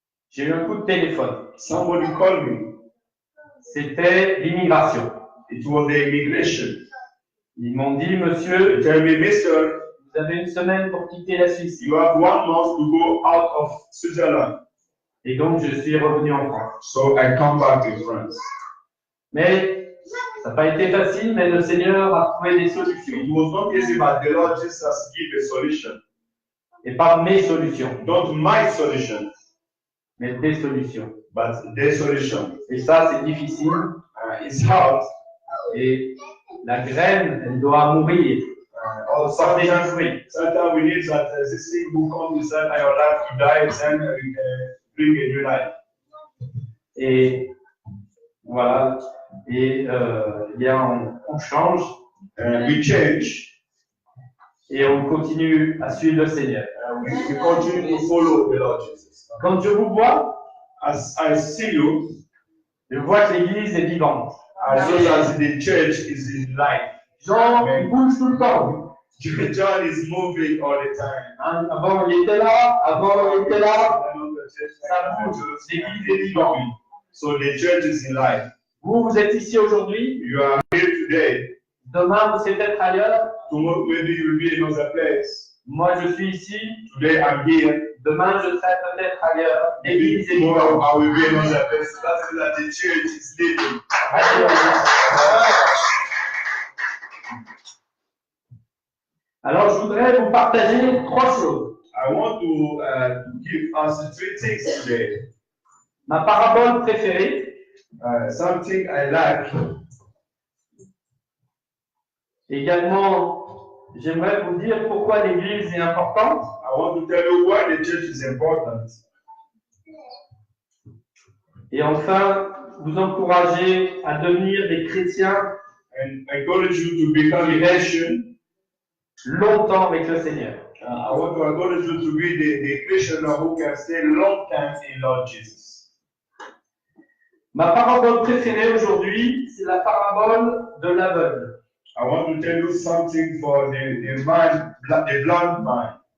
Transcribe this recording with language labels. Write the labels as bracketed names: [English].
[French] j'ai eu un coup de téléphone. [English] somebody called me. [French] C'était l'immigration. [English] It was the immigration. [French] Ils m'ont dit, monsieur, [English] They tell me, Mister, [French] vous avez 1 semaine pour quitter la Suisse. [English] you have 1 month to go out of Switzerland. [French] Et donc, je suis revenu en France. [English] So I come back to France. [French] Mais ça n'a pas été facile, mais le Seigneur a trouvé des solutions. [English] It was not easy, but the Lord Jesus gave a solution. [French] Et pas mes solutions, [English] Not my solution, [French] mais des solutions. [English] but their solution. [French] Et ça, c'est difficile. [English] It's hard. [French] Et la graine, elle doit mourir. [English] Or [French] Porter [English] sometimes, [French] du fruit. [English] sometimes we need that this thing will come inside our life to die, then we bring a new life. [French] Et voilà. Et bien, on change [English] We change. [French] et on continue à suivre le Seigneur. [English] We continue to follow the Lord Jesus. [French] Quand je vous vois, [English] As I see you, [French] je vois que l'Église est vivante. [English] I know that the church is in life. [French] Jean, il bouge tout le temps. [English] John is moving all the time. [French] Hein, avant, il était là. Avant, il était là. Ça bouge. L'église est vivante. [English] So the church is in life. [French] Vous, vous êtes ici aujourd'hui. [English] You are here today. [French] Demain, vous serez peut-être ailleurs. [English] Tomorrow maybe you will be in another place. [French] Moi, je suis ici. [English] Today I'm here. [French] Demain, je serai peut-être ailleurs. L'église est [English] Tomorrow [French] vivante. [English] I will be another person. That is that the church is living. [French] Alors, je voudrais vous partager 3 choses. [English] I want to give us 3 things today. [French] Ma parabole préférée, [English] Something I like. [French] également, j'aimerais vous dire pourquoi l'église est importante. [English] I want to tell you why the church is important. [French] Et enfin, vous encourager à devenir des chrétiens [English] And encourage you to become a Christian. [French] longtemps avec le Seigneur. [English] I want to encourage you to be the Christian who can stay a long time in Lord Jesus. [French] Ma parabole préférée aujourd'hui, c'est la parabole de l'aveugle. [English] I want to tell you something for the man, the blind man.